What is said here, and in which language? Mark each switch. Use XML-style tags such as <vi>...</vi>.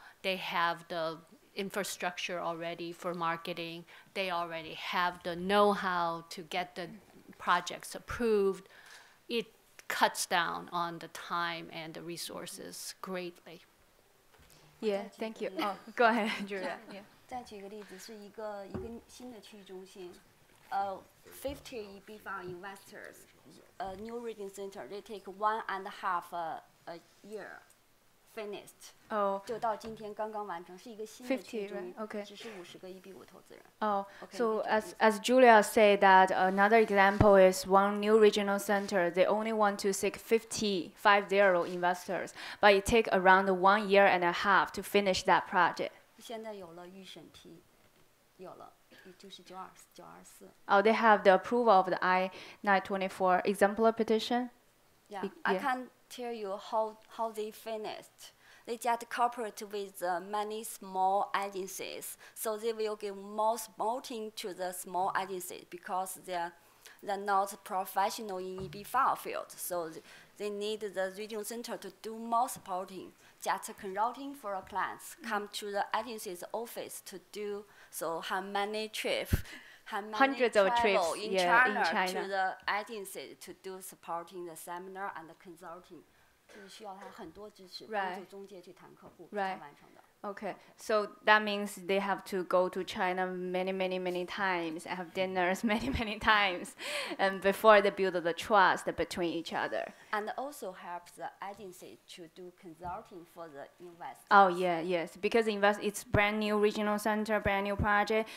<en>They have the infrastructure already for marketing. They already have the know-how to get the projects approved. It cuts down on the time and the resources greatly. Yeah, thank you. Oh, go ahead, Julia. Yeah.</en> <zh>再举个例子，是一个新的区域中心，50 EB-5</zh> <en>investors, a new reading center. They take 1.5 a year, finished.</en> <zh>就到今天刚刚完成，是一个新的区域中心，只是50个 EB-5 投资人。</zh> <en>So as Julia said that another example is one new regional center. They only want to seek 50 investors, but it take around 1 year and a half to finish that project.</en> <zh>现在有了预审批，有了，就是924。</zh> <en>Oh, they have the approval of the I-924 exemplar petition. Yeah, I can't tell you how they finished. They just cooperate with many small agencies, so they will give more supporting to the small agencies because they're not professional in EB-5 field. So they need the regional center to do more supporting. Just consulting for our clients, come to the agency's office to do, so have many trips, have many Hundreds of trips, travel in yeah, in China China. to the agency to do supporting the seminar and the consulting.</en> <zh>就是需要他很多支持，帮助中介去谈客户才完成的。</zh> <en>Okay, so that means they have to go to China many times, and have dinners many times, and before they build the trust between each other. And also helps the agency to do consulting for the investors. Oh yeah, yes, because it's brand new regional center, brand new project.</en>